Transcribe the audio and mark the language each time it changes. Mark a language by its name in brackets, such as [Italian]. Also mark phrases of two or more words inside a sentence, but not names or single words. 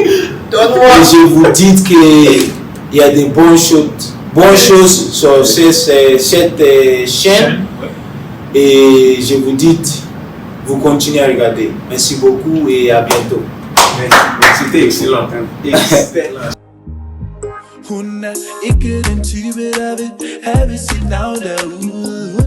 [French] Et je vous dis qu'il y a des bonnes choses sur cette chaîne. Et je vous dis, vous continuez à regarder. Merci beaucoup et à bientôt. C'était excellent. [Danish] Hun er ikke den type, der vil have sit navn derude.